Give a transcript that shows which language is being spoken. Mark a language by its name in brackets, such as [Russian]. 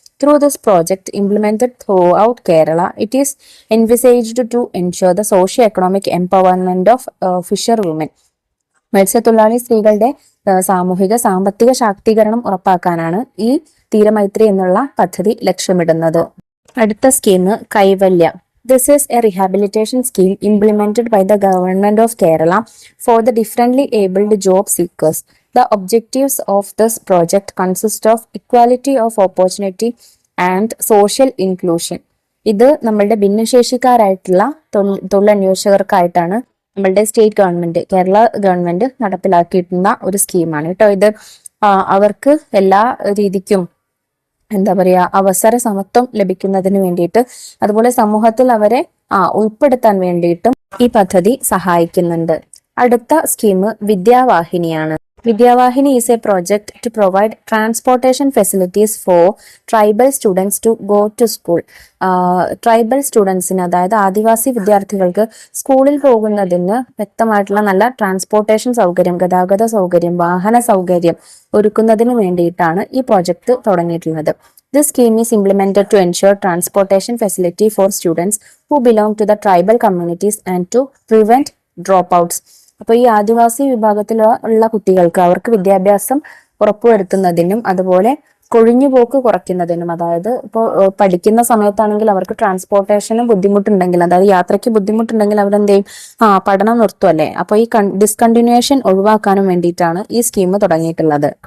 [English] Through this project implemented throughout Kerala, it is envisaged to ensure the socio-economic empowerment of fisherwomen. [Malayalam] മത്സ്യത്തൊഴിലാളി സ്ത്രീകളുടെ സാമൂഹിക സാമ്പത്തിക ശാക്തീകരണം ഉറപ്പാക്കാനാണ് ഈ തീരമൈത്രി എന്നുള്ള പദ്ധതി ലക്ഷ്യമിടുന്നത്. അടുത്ത scheme Kaivalya. [English] This is a rehabilitation scheme implemented by the government of Kerala for the differently abled job seekers. The objectives of this project consist of equality of opportunity and social inclusion. [Malayalam] ഇത് നമ്മളുടെ ഭിന്നശേഷിക്കാരായിട്ടുള്ള തൊഴിലന്വേഷകർക്കായിട്ടാണ് നമ്മളുടെ state government, Kerala government നടപ്പിലാക്കിയിട്ടുള്ള ഒരു സ്കീമാണ് കേട്ടോ. ഇത് അവർക്ക് എല്ലാ രീതിക്കും അവസര സമത്വം ലഭിക്കുന്നതിന് വേണ്ടിയിട്ട്, അതുപോലെ സമൂഹത്തിൽ അവരെ ഉൾപ്പെടുത്താൻ വേണ്ടിയിട്ടും ഈ പദ്ധതി സഹായിക്കുന്നുണ്ട്. അടുത്ത scheme വിദ്യാവാഹിനിയാണ്. [English] Vidyavahini is a project to provide transportation facilities for tribal students to go to school. [Malayalam] Tribal സ്റ്റുഡൻസിന്, അതായത് ആദിവാസി വിദ്യാർത്ഥികൾക്ക് സ്കൂളിൽ പോകുന്നതിന് വ്യക്തമായിട്ടുള്ള നല്ല ട്രാൻസ്പോർട്ടേഷൻ സൗകര്യം, ഗതാഗത സൗകര്യം, വാഹന സൗകര്യം ഒരുക്കുന്നതിന് വേണ്ടിയിട്ടാണ് ഈ project തുടങ്ങിയിട്ടുള്ളത്. [English] This scheme is implemented to ensure transportation facility for students who belong to the tribal communities and to prevent dropouts. [Malayalam] അപ്പൊ ഈ ആദിവാസി വിഭാഗത്തിലുള്ള കുട്ടികൾക്ക് അവർക്ക് വിദ്യാഭ്യാസം ഉറപ്പുവരുത്തുന്നതിനും അതുപോലെ കൊഴിഞ്ഞുപോക്ക് കുറയ്ക്കുന്നതിനും, അതായത് ഇപ്പോൾ പഠിക്കുന്ന സമയത്താണെങ്കിൽ അവർക്ക് ട്രാൻസ്പോർട്ടേഷന് ബുദ്ധിമുട്ടുണ്ടെങ്കിൽ, അതായത് യാത്രയ്ക്ക് ബുദ്ധിമുട്ടുണ്ടെങ്കിൽ അവരെന്ത് ചെയ്യും, പഠനം നിർത്തുമല്ലേ. അപ്പൊ ഈ ഡിസ്കണ്ടിന്യൂവേഷൻ ഒഴിവാക്കാനും വേണ്ടിയിട്ടാണ് ഈ സ്കീം തുടങ്ങിയിട്ടുള്ളത്.